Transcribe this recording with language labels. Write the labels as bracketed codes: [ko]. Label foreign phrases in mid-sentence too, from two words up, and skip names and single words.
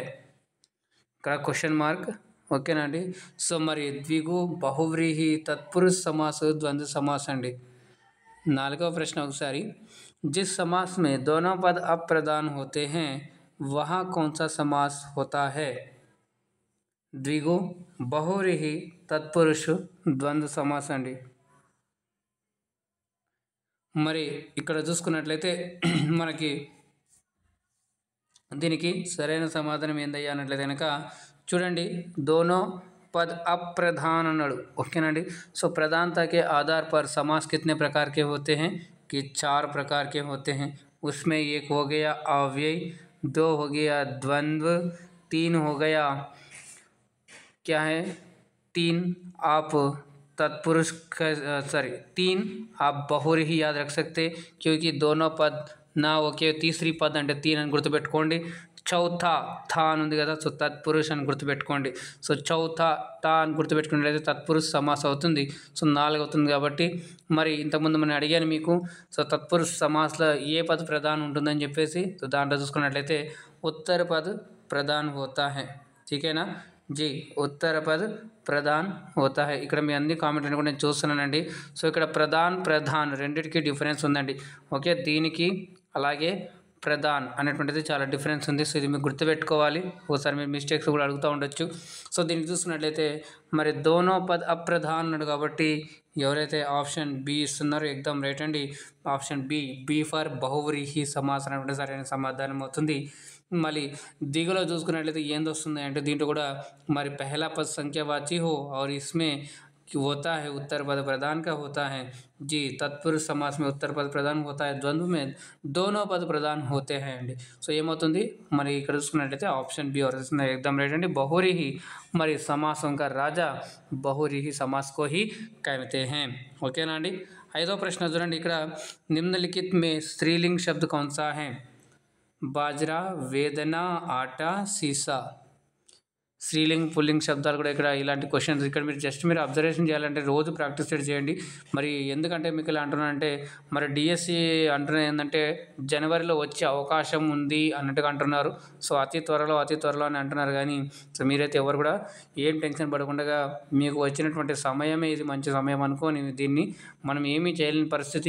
[te] ఇక్కడ [en] question mark. [te] ఓకేనా అండి। సో మరి [hi] द्विगु, बहुव्रीहि, तत्पुरुष समास, द्वंद्व समास [te] అండి। 4వ ప్రశ్న ఒకసారి [hi] जिस समास में दोनों पद अप्रधान होते हैं वहाँ कौन सा समास होता है। द्विगु, बहुव्रीहि, तत्पुरुष, द्वंद्व समास अंडी। [te] మరి ఇక్కడ చూసుకున్నట్లయితే మనకి దీనికి సరైన సమాధానం ఏందయ్యా అన్నట్లయితే కనుక చూడండి [hi] दोनों पद अप्रधान [te] अన్నాడు। ఓకేనండి। [hi] సో प्रधानता के आधार पर समास कितने प्रकार के होते हैं कि 4 प्रकार के होते हैं। उसमें एक हो गया अव्यय, 2 हो गया द्वंद्व, 3 हो गया क्या है 3 आप तत्पुरुष सॉरी 3 आप बहुव्रीहि याद रख सकते क्योंकि दोनों पद ना ओके। तीसरी पद [te] అంటే 3 అని గుర్తుపెట్టుకోండి। [hi] चौथा था [te] అని ఉంది కదా। సో తత్పురుష్ అని గుర్తుపెట్టుకోండి। సో [hi] चौथा था [te] అని గుర్తుపెట్టుకున్నట్లయితే తత్పురుష సమాస అవుతుంది। సో 4 అవుతుంది కాబట్టి మరి ఇంతకుముందు మనం అడిగాను మీకు సో తత్పురుష సమాసలో ఏ పద ప్రధానం ఉంటుందని చెప్పేసి సో దాంట్లో చూసుకున్నట్లయితే [hi] उत्तर पद प्रधान होता है। ठीक है ना जी, उत्तर पद प्रधान होता है। [te] ఇక్కడ మీ అన్ని కామెంట్ అని కూడా నేను చూస్తున్నానండి। సో ఇక్కడ ప్రధాన్ రెండిటికి డిఫరెన్స్ ఉందండి। ఓకే దీనికి అలాగే ప్రధాన్ అనేటువంటిది చాలా డిఫరెన్స్ ఉంది। సో ఇది మీకు గుర్తుపెట్టుకోవాలి। ఒకసారి మీరు మిస్టేక్స్ కూడా అడుగుతూ ఉండొచ్చు। సో దీనికి చూసుకున్నట్లయితే మరి [hi] दोनों पद अप्रधान [te] అన్నాడు కాబట్టి ఎవరైతే [en] option B [te] ఇస్తున్నారో ఎగ్దమ్ రైట్ అండి। [en] option B for [te] బహువ్రీహి సమాసం అంటే సరైన సమాధానం అవుతుంది। మళ్ళీ దిగులో చూసుకున్నట్లయితే ఏంది వస్తుంది అంటే దీంట్లో కూడా మరి [hi] पहला पद संख्यावाची हो और इसमें होता है उत्तर पद प्रधान का होता है जी। तत्पुरुष समास में उत्तर पद प्रधान होता है, द्वंद्व में दोनों पद प्रधान होते हैं अंडी। [te] సో ఏమవుతుంది మరి ఇక్కడ చూసుకున్నట్లయితే [en] option B [te] వస్తుంది ఎగ్దమ్ రైట్ అండి। [hi] बहुव्रीहि [te] మరి సమాసం [hi] का राजा बहुव्रीहि समास को ही कहते हैं। [te] ఓకేనా అండి। 5వ ప్రశ్న చూడండి ఇక్కడ [hi] निम्नलिखित में स्त्रीलिंग शब्द कौन सा है। बाजरा, वेदना, आटा, सीसा। स्त्रीलिंग पुल्लिंग [te] శబ్దాలు కూడా ఇక్కడ ఇలాంటి క్వశ్చన్స్ ఇక్కడ మీరు జస్ట్ మీరు అబ్జర్వేషన్ చేయాలంటే రోజు ప్రాక్టీస్ చేయండి। మరి ఎందుకంటే మీకు ఇలా అంటున్నానంటే మరి డిఎస్సి అంటున్నది ఏంటంటే జనవరిలో వచ్చే అవకాశం ఉంది అన్నట్టుగా అంటున్నారు। సో అతి త్వరలో అని అంటున్నారు కానీ సో మీరైతే ఎవరు కూడా ఏం టెన్షన్ పడకుండా మీకు వచ్చినటువంటి సమయమే ఇది మంచి సమయం అనుకోని దీన్ని మనం ఏమీ చేయలేని పరిస్థితి।